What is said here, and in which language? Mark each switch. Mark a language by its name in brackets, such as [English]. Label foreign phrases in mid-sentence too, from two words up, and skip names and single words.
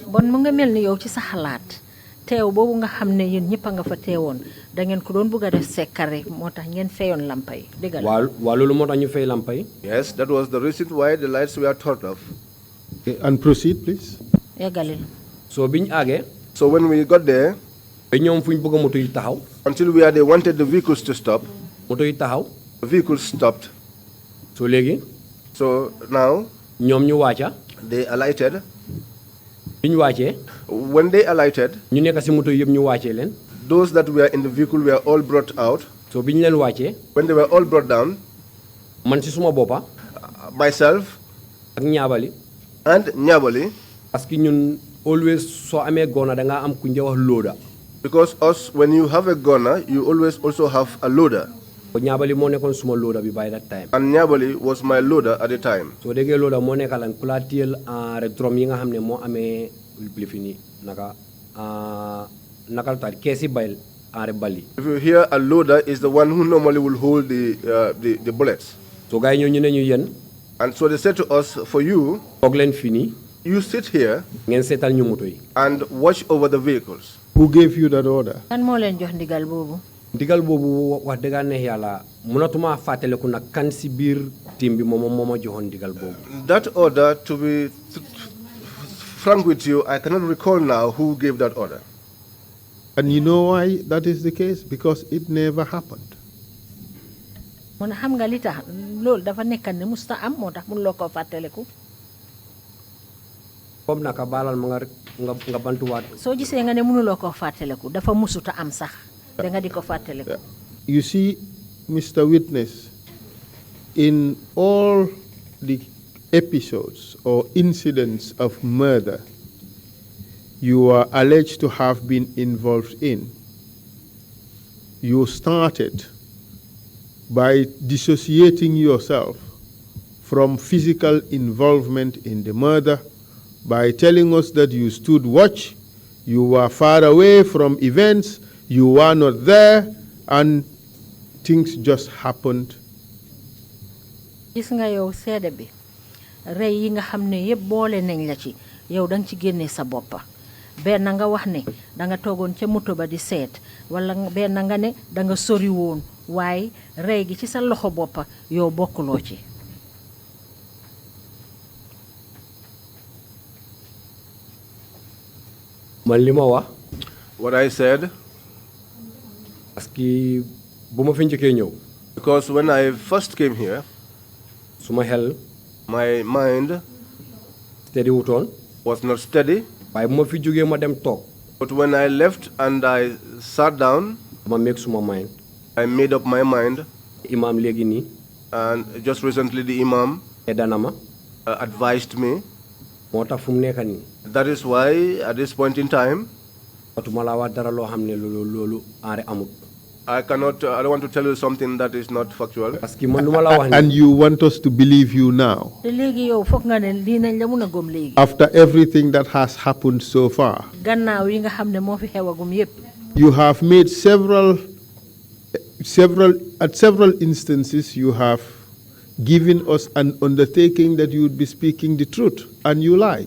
[Wolof] Bon mu nga mel ni yow ci sa xalaat teew boobu nga xam ne yéen ñëpp a nga fa teewoon da ngeen ko doon bëgg a def sekkare moo tax ngeen fayoon lampa yi dëgg la. waa loolu moo tax ñu fay lampa yi. [English] Yes, that was the reason why the lights were turned off. Okay, and proceed, please. [Wolof] Eggalil. So biñ àggee [English] So when we got there, [Wolof] ba ñoom fuñ bëgg a moto yi taxaw. [English] until where they wanted the vehicles to stop, [Wolof] moto yi taxaw. [English] the vehicles stopped. [Wolof] So léegi [English] So now [Wolof] ñoom ñu wàcca. [English] they alighted. [Wolof] biñ wàccee [English] When they alighted, [Wolof] ñu nekk si moto yëpp ñu wàccee leen. [English] those that were in the vehicle were all brought out. [Wolof] So biñ leen wàccee [English] When they were all brought down, [Wolof] man si suma boppa [English] myself [Wolof] ak ñaabali [English] and Nyabali, [French] parce que [Wolof] ñun always soo amee gona da nga am ku ñu wax loader. [English] because us, when you have a gunner, you always also have a loader. [Wolof] ko ñaabali moo nekkoon suma loader bi [English] by that time. And Nyabali was my loader at the time. [Wolof] soo déggee loader moo nekkalan ku laa téyel rek drum yi nga xam ne moo amee lifi ni naka nakal taat keesi bayil rek bali. [English] If you hear a loader is the one who normally will hold the bullets. [Wolof] so gars yi ñoo ñu ne ñu yéen [English] And so they said to us, for you, [Wolof] toog leen fii nii [English] you sit here [Wolof] ngeen seetal ñu moto yi. [English] and watch over the vehicles. Who gave you that order? [Wolof] kan moo leen jox ndigal boobu. ndigal boobu wax dëgg neex yàlla mënatuma fàttaliku nag kan si biir team bi moom moo ma joxoon ndigal boobu. [English] That order, to be frank with you, I cannot recall now who gave that order. And you know why that is the case? Because it never happened. [Wolof] mu ne xam nga li tax loolu dafa nekkan ne musta am moo tax mun loo koo fàttaliku. comme naka baalal ma nga bantuwaat. soo gisee nga ne mënuloo koo fàttaliku dafa musuta am sax da nga di ko fàttaliku. [English] You see, Mr. Witness, in all the episodes or incidents of murder you are alleged to have been involved in, you started by dissociating yourself from physical involvement in the murder by telling us that you stood watch, you were far away from events, you were not there, and things just happened. [Wolof] gis nga yow seede bi rey yi nga xam ne yëpp boole nañ la ci yow da nga ci génne sa boppa benn nga wax ne da nga toogoon ca moto ba di seet wala benn nga ne da nga sori woon waaye rey gi ci sa loxo boppa yow bokkuloo ci. man li ma wax. [English] What I said, [French] parce que [Wolof] bu ma fi njëkkee ñëw. [English] because when I first came here, [Wolof] suma xel [English] my mind [Wolof] steady wutoon. [English] was not steady. [Wolof] waaye bu ma fi jógee ma dem toog. [English] But when I left and I sat down, [Wolof] ma make suma mind. [English] I made up my mind. [Wolof] Imam léegi nii. [English] And just recently the Imam [Wolof] edanama [English] advised me. [Wolof] mota fu mu nekk nii [English] That is why at this point in time, [Wolof] watuma la wax dara loo xam ne loolu aare amut [English] I don't want to tell you something that is not factual. [French] parce que [Wolof] man lu ma la wax [English] And you want us to believe you now, [Wolof] te léegi yow foog nga ne lii nañ la mun a gëm léegi [English] after everything that has happened so far. [Wolof] gannaaw yi nga xam ne moo fi xewagum yépp [English] You have made at several instances, you have given us an undertaking that you would be speaking the truth, and you lied.